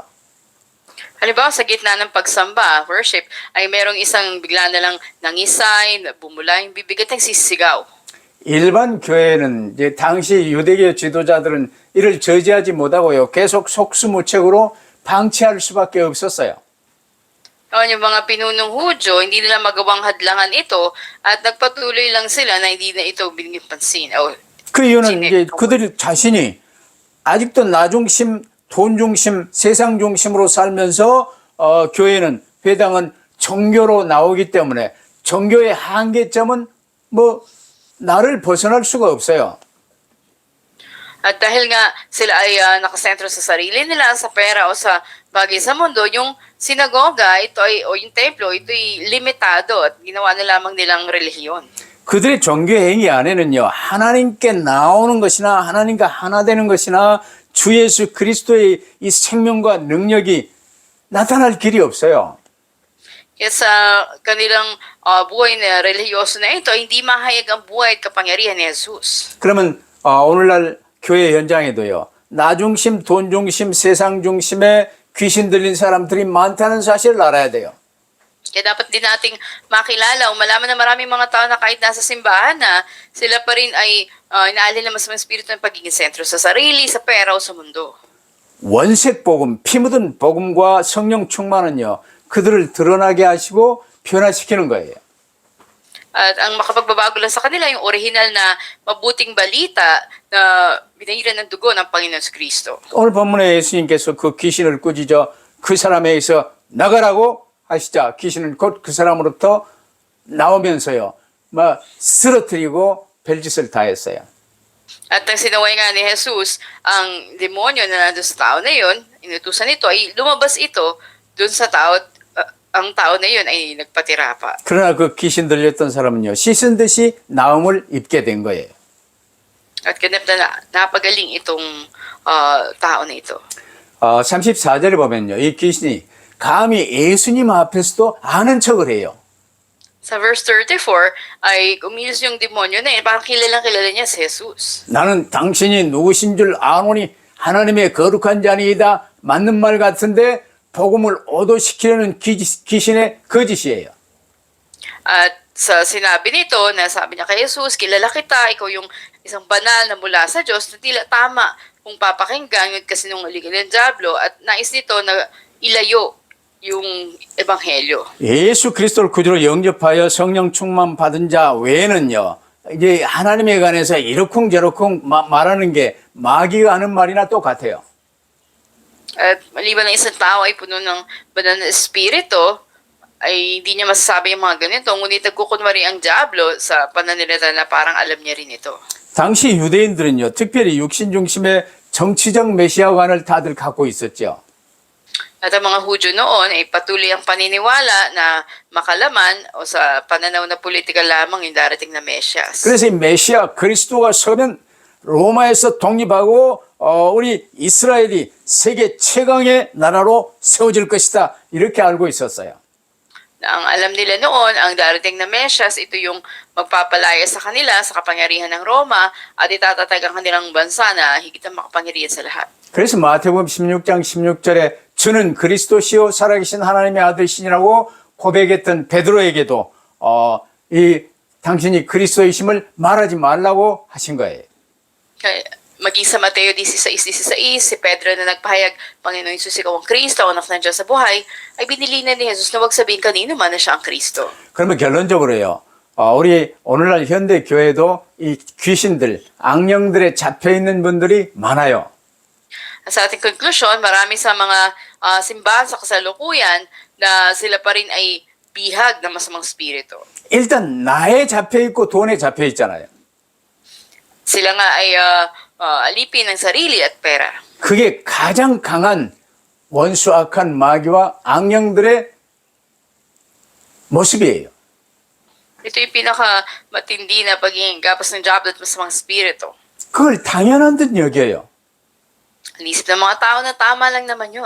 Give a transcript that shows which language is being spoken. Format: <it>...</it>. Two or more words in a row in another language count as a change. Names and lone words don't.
<tl>Halimbawa, sa gitna ng pagsamba, worship, ay merong isang bigla na lang nangisay, bumula yung bibig at nagsisigaw.</tl> <ko>일반 교회는 이제 당시 유대교 지도자들은 이를 저지하지 못하고요, 계속 속수무책으로 방치할 수밖에 없었어요.</ko> <tl>Yung mga pinunong Hudyo, hindi nila magawang hadlangan ito at nagpatuloy lang sila na hindi na ito binigyan pansin.</tl> <ko>그 이유는 이제 그들 자신이 아직도 나 중심, 돈 중심, 세상 중심으로 살면서 교회는, 회당은 종교로 나오기 때문에 종교의 한계점은 뭐 나를 벗어날 수가 없어요.</ko> <tl>At dahil nga sila ay nakasentro sa sarili nila, sa pera o sa bagay sa mundo, yung sinagoga, ito ay, o yung templo, ito ay limitado at ginawa na lamang nilang relihiyon.</tl> <ko>그들의 종교 행위 안에는요, 하나님께 나오는 것이나 하나님과 하나 되는 것이나 주 예수 그리스도의 이 생명과 능력이 나타날 길이 없어요.</ko> <tl>Kaya sa kanilang buhay na relihiyoso na ito, hindi mahayag ang buhay at kapangyarihan ni Jesus.</tl> <ko>그러면 오늘날 교회 현장에도요, 나 중심, 돈 중심, 세상 중심에 귀신 들린 사람들이 많다는 사실을 알아야 돼요.</ko> <tl>Kaya dapat din nating makilala o malaman na maraming mga tao na kahit nasa simbahan na, sila pa rin ay inaalin na masamang espiritu ng pagiging sentro sa sarili, sa pera o sa mundo.</tl> <ko>원색 복음, 피 묻은 복음과 성령 충만은요, 그들을 드러나게 하시고 변화시키는 거예요.</ko> <tl>At ang makapagbabago lang sa kanila yung original na mabuting balita na binahiran ng dugo ng Panginoon Kristo.</tl> <ko>오늘 본문에 예수님께서 그 귀신을 꾸짖어 그 사람에게서 나가라고 하시자 귀신은 곧 그 사람으로부터 나오면서요, 막 쓰러뜨리고 별짓을 다 했어요.</ko> <tl>At ang sinaway nga ni Jesus, ang demonyo na nandun sa tao na yun, inutusan nito ay lumabas ito dun sa tao at ang tao na yun ay nagpatira pa.</tl> <ko>그러나 그 귀신 들렸던 사람은요, 씻은 듯이 나음을 입게 된 거예요.</ko> <tl>At ganap na napagaling itong tao na ito.</tl> <ko>34절에 보면요, 이 귀신이 감히 예수님 앞에서도 아는 척을 해요.</ko> <tl>Sa verse 34, ay umilos yung demonyo na yun, parang kilalang kilala niya si Jesus.</tl> <ko>나는 당신이 누구신 줄 아노니 하나님의 거룩한 자니이다. 맞는 말 같은데 복음을 오도시키려는 귀신의 거짓이에요.</ko> <tl>At sa sinabi nito, na sabi niya kay Jesus, kilala kita, ikaw yung isang banal na mula sa Diyos, na tila tama kung papakinggan, yun kasi nung aligan ng Diablo, at nais nito na ilayo yung ebanghelyo.</tl> <ko>예수 그리스도를 구주로 영접하여 성령 충만 받은 자 외에는요, 이제 하나님에 관해서 이러쿵저러쿵 말하는 게 마귀가 하는 말이나 똑같아요.</ko> <tl>At maliban na isang tao ay puno ng banal na espiritu, ay hindi niya masasabi yung mga ganito, ngunit nagkukunwari ang Diablo sa pananalita na parang alam niya rin ito.</tl> <ko>당시 유대인들은요, 특별히 육신 중심의 정치적 메시아관을 다들 갖고 있었죠.</ko> <tl>At ang mga Hudyo noon ay patuloy ang paniniwala na makalaman o sa pananaw na politika lamang yung darating na Mesyas.</tl> <ko>그래서 이 메시아 그리스도가 서면 로마에서 독립하고 우리 이스라엘이 세계 최강의 나라로 세워질 것이다. 이렇게 알고 있었어요.</ko> <tl>Ang alam nila noon, ang darating na Mesyas, ito yung magpapalaya sa kanila sa kapangyarihan ng Roma at itatatag ang kanilang bansa na higit ang makapangyarihan sa lahat.</tl> <ko>그래서 마태복음 16장 16절에 주는 그리스도시요 살아계신 하나님의 아들이시라고 고백했던 베드로에게도 이 당신이 그리스도이심을 말하지 말라고 하신 거예요.</ko> <tl>Maging sa Mateo 16:16, si Pedro na nagpahayag, Panginoon Jesus, ikaw ang Kristo, anak ng Diyos sa buhay, ay binili na ni Jesus na huwag sabihin kanino man na siya ang Kristo.</tl> <ko>그러면 결론적으로요, 우리 오늘날 현대 교회도 이 귀신들, 악령들에 잡혀 있는 분들이 많아요.</ko> <tl>Sa ating konklusyon, marami sa mga simbahan sa kasalukuyan na sila pa rin ay bihag ng masamang spirito.</tl> <ko>일단 나에 잡혀 있고 돈에 잡혀 있잖아요.</ko> <tl>Sila nga ay alipin ng sarili at pera.</tl> <ko>그게 가장 강한 원수 악한 마귀와 악령들의 모습이에요.</ko> <tl>Ito yung pinaka-matindi na pagiging gapos ng job at masamang spirito.</tl> <ko>그걸 당연한 듯 여겨요.</ko> <tl>Inisip ng mga tao na tama lang naman yun.</tl>